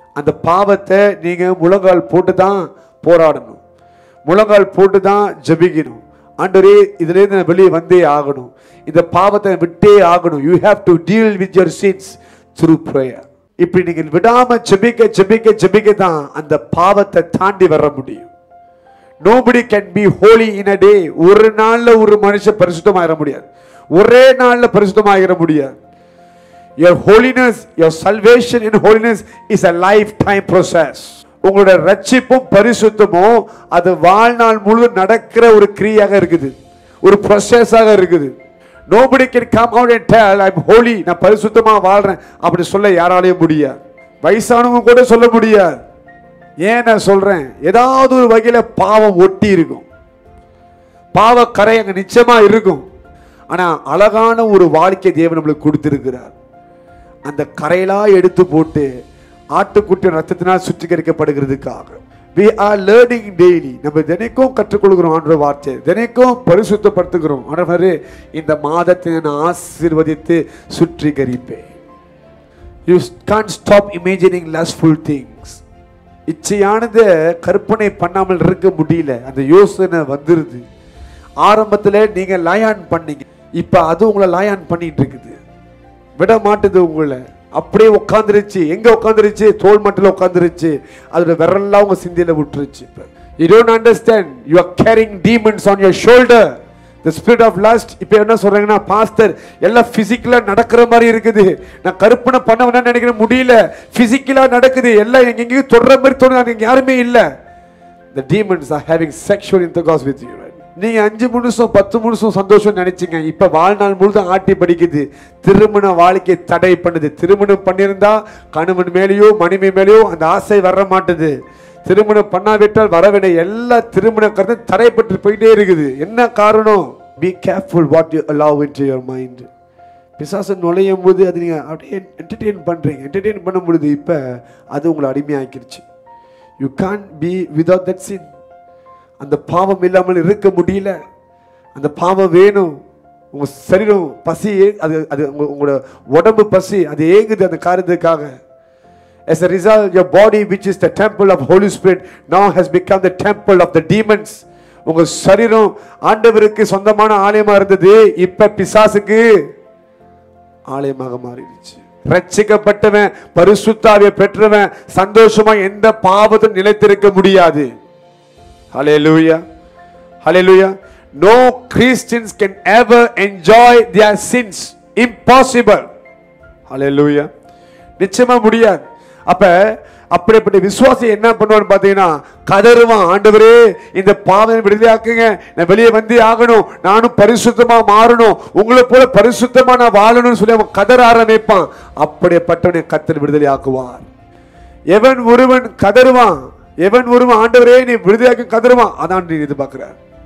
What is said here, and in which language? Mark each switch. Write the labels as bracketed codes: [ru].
[ta] அந்த பாவத்தை நீங்க முழங்கால் போட்டு தான் போராடணும், முழங்கால் போட்டு தான் ஜெபிக்கணும். ஆண்டவரே, இதுல இருந்து நான் வெளியே வந்தே ஆகணும், இந்த பாவத்தை விட்டே ஆகணும். [en] You have to deal with your sins through prayer. [ta] இப்படி நீங்க விடாம ஜெபிக்க ஜெபிக்க ஜெபிக்க தான் அந்த பாவத்தை தாண்டி வர முடியும். [en] Nobody can be holy in a day. [ta] ஒரு நாள்ல ஒரு மனுஷன் பரிசுத்தமாயிர முடியாது, ஒரே நாள்ல பரிசுத்தமாயிர முடியாது. [en] Your holiness, your salvation in holiness is a lifetime process. [ta] உங்களுடைய ரட்சிப்பும் பரிசுத்தமும் அது வாழ்நாள் முழுவதும் நடக்கிற ஒரு கிரியாக இருக்குது, ஒரு ப்ராசஸாக இருக்குது. [en] Nobody can come out and tell I'm holy, [ta] நான் பரிசுத்தமா வாழ்றேன் அப்படி சொல்ல யாராலையும் முடியாது. வயசானவங்க கூட சொல்ல முடியாது. ஏன் நான் சொல்றேன், ஏதாவது ஒரு வகையில பாவம் ஒட்டி இருக்கும், பாவ கரை அங்க நிச்சயமா இருக்கும். ஆனா அழகான ஒரு வாழ்க்கை தேவன் நம்மளுக்கு கொடுத்திருக்கிறார். அந்த கரையெல்லாம் எடுத்து போட்டு ஆட்டுக்குட்டி ரத்தத்தினால் சுத்திகரிக்கப்படுகிறதுக்காக [en] we are learning daily. [ta] நம்ம தினைக்கும் கற்றுக்கொள்கிறோம் ஆண்டவர் வார்த்தை, தினைக்கும் பரிசுத்தப்படுத்துகிறோம். ஆண்டவரே, இந்த மாதத்தை நான் ஆசீர்வதித்து சுத்திகரிப்பேன். [en] You can't stop imagining lustful things. [ta] இச்சையானதை கற்பனை பண்ணாமல் இருக்க முடியல. அந்த யோசனை வந்துருது. ஆரம்பத்தில் நீங்க லாயான் பண்ணீங்க, இப்ப அது உங்களை லாயான் பண்ணிட்டு இருக்குது, விட மாட்டுது உங்களை. அப்படியே உட்காந்துருச்சு. எங்க உட்காந்துருச்சு? தோல் மட்டில் உட்காந்துருச்சு. அதோட விரல்லாம் உங்க சிந்தையில விட்டுருச்சு. இப்ப [en] you don't understand, you are carrying demons on your shoulder, the spirit of lust. [ta] இப்ப என்ன சொல்றாங்கன்னா, பாஸ்டர் எல்லாம் பிசிக்கலா நடக்கிற மாதிரி இருக்குது, நான் கற்பனை பண்ண வேணாம்னு நினைக்கிறேன், முடியல, பிசிக்கலா நடக்குது, எல்லாம் எங்கேயும் தொடர மாதிரி தோணுது, அங்க யாருமே இல்ல. [en] the demons are having sexual intercourse with you. [ta] நீங்க 5 நிமிஷம் 10 நிமிஷம் சந்தோஷம் நினைச்சீங்க, இப்ப வாழ்நாள் முழுதும் ஆட்டி படிக்குது, திருமண வாழ்க்கை தடை பண்ணுது. திருமணம் பண்ணியிருந்தா கணவன் மேலேயோ மனைவி மேலேயோ அந்த ஆசை வர மாட்டுது. திருமணம் பண்ணாவிட்டால் வரவில்லை, எல்லா திருமண கருத்து தடைப்பட்டு போயிட்டே இருக்குது. என்ன காரணம்? [en] Be careful what you allow into your mind. [ta] பிசாசு நுழையும் போது அது நீங்க அப்படியே என்டர்டெயின் பண்றீங்க. என்டர்டெயின் பண்ணும் பொழுது இப்ப அது உங்களை அடிமையாக்கிருச்சு. [en] You can't be without that sin. [ta] அந்த பாவம் இல்லாமல் இருக்க முடியல. அந்த பாவம் வேணும். உங்க சரீரம் பசி, அது அது உங்களோட உடம்பு பசி, அது ஏங்குது அந்த காரியத்துக்காக. [en] As a result, your body, which is the temple of Holy Spirit, now has become the temple of the demons. [ta] உங்க சரீரம் ஆண்டவருக்கு சொந்தமான ஆலயமா இருந்தது, இப்ப பிசாசுக்கு ஆலயமாக மாறிடுச்சு. ரட்சிக்கப்பட்டவன், பரிசுத்த ஆவியை பெற்றவன் சந்தோஷமா எந்த பாவத்தையும் நிலைத்திருக்க முடியாது. [en] Hallelujah. Hallelujah. No Christians can ever enjoy their sins. Impossible. Hallelujah. [ta] நிச்சயமா முடியாது. அப்ப அப்படிப்பட்ட விசுவாசி என்ன பண்ணுவான்னு பாத்தீங்கன்னா, கதறுவான், ஆண்டவரே இந்த பாவம் விடுதலையாக்குங்க, நான் வெளியே வந்து ஆகணும், நானும் பரிசுத்தமா மாறணும், உங்களை போல பரிசுத்தமா நான் வாழணும்னு சொல்லி அவன் கதற ஆரம்பிப்பான். அப்படிப்பட்டவனை கர்த்தர் விடுதலை ஆக்குவார். எவன் ஒருவன் கதறுவான், எவன் ஒருவன் ஆண்டவரே நீ விடுதலையாக்க கதறுவான், அதான் நீ எதிர்பார்க்கிறார்.